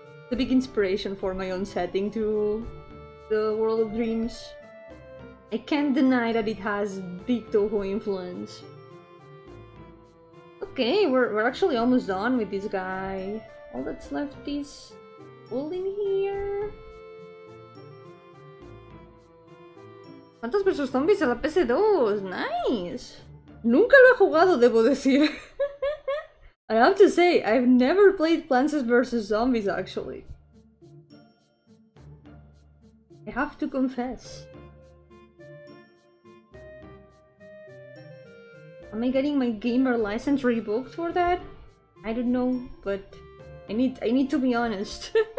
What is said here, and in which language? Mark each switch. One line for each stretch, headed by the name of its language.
English: The big inspiration for my own setting too. The World of Dreams. I can't deny that it has big Toho influence. Okay, we're actually almost done with this guy. All that's left is holding here.
Spanish: ¿Cuántos versus zombies de la PS2? Nice! Nunca lo he jugado, debo decir.
English: I have to say, I've never played Plants vs. Zombies actually. I have to confess. Am I getting my gamer license revoked for that? I don't know, but I need to be honest.